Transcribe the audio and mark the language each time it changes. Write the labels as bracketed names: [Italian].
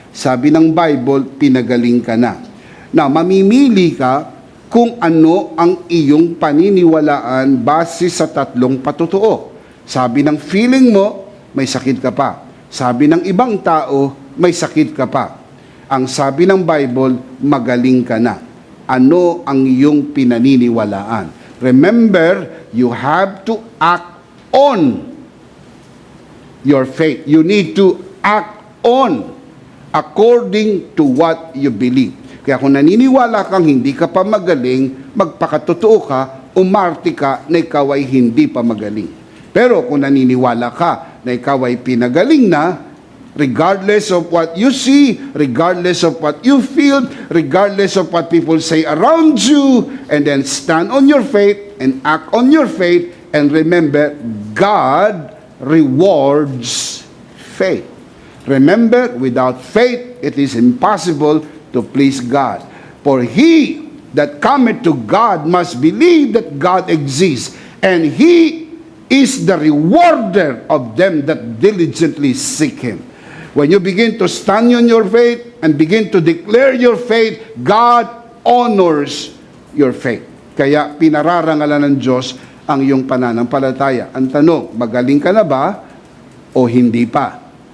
[Filipino] Sabi ng Bible, pinagaling ka na. Now, mamimili ka kung ano ang iyong paniniwalaan base sa 3 patotoo. Sabi ng feeling mo, may sakit ka pa. Sabi ng ibang tao, may sakit ka pa. Ang sabi ng Bible, magaling ka na. Ano ang iyong pinaniniwalaan? [English] Remember, you have to act on your faith. You need to act on according to what you believe. [Filipino] Kaya kung naniniwala kang hindi ka pa magaling, magpakatotoo ka, umarte ka na ikaw ay hindi pa magaling. Pero kung naniniwala ka na ikaw ay pinagaling na, [English] regardless of what you see, regardless of what you feel, regardless of what people say around you, and then stand on your faith and act on your faith, and remember, God rewards faith. Remember, without faith, it is impossible to please God. For he that cometh to God must believe that God exists, and he is the rewarder of them that diligently seek him. When you begin to stand on your faith and begin to declare your faith, God honors your faith. [Filipino] Kaya pinararangalan ng Diyos ang iyong pananampalataya. Ang tanong, magaling ka na ba o hindi pa?